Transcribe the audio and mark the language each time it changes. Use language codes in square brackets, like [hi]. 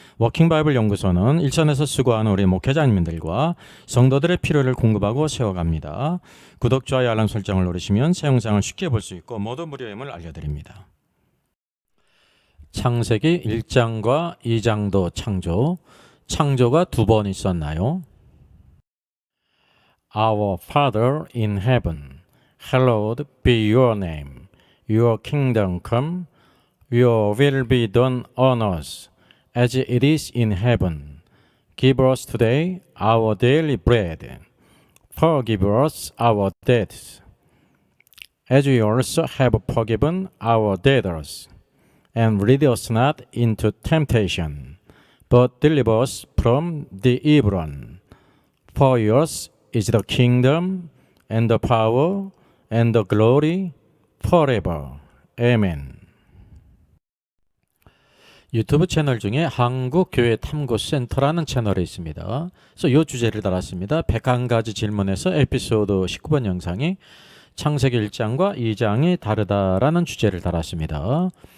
[ko] 워킹바이블 연구소는 일선에서 수고하는 우리 목회자님들과 성도들의 필요를 공급하고 세워갑니다. 구독, 좋아요, 알람 설정을 누르시면 새 영상을 쉽게 볼 수 있고 모두 무료임을 알려드립니다. 창세기 1장과 2장도 창조가 두 번 있었나요? [en] Our Father in heaven, hallowed be your name. Your kingdom come, your will be done on earth as it is in heaven. Give us today our daily bread. Forgive us our debts, as we also have forgiven our debtors. And lead us not into temptation, but deliver us from the evil one. For yours is the kingdom, and the power, and the glory, forever. Amen. [ko] 유튜브 채널 중에 한국교회탐구센터라는 채널이 있습니다. 그래서 이 주제를 달았습니다. 101가지 질문에서 에피소드 19번 영상이 창세기 1장과 2장이 다르다라는 주제를 달았습니다.